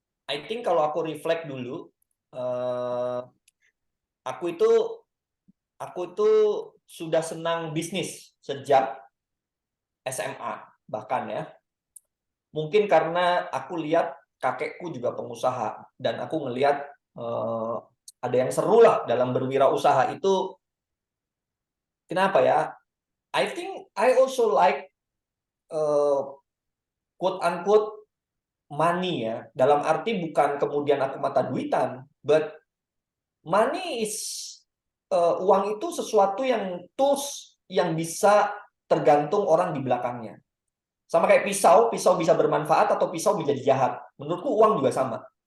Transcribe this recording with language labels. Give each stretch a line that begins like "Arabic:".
English: I think
Indonesian: kalau aku reflect dulu, aku itu sudah senang bisnis sejak SMA bahkan ya. Mungkin karena aku lihat kakekku juga pengusaha dan aku ngelihat ada yang seru lah dalam berwirausaha itu. Kenapa ya?
English: I think I also like quote unquote money ya.
Indonesian: Dalam arti bukan kemudian aku mata duitan,
English: but money is
Indonesian: uang itu sesuatu yang tools yang bisa tergantung orang di belakangnya. Sama kayak pisau bisa bermanfaat atau pisau menjadi jahat. Menurutku uang juga sama.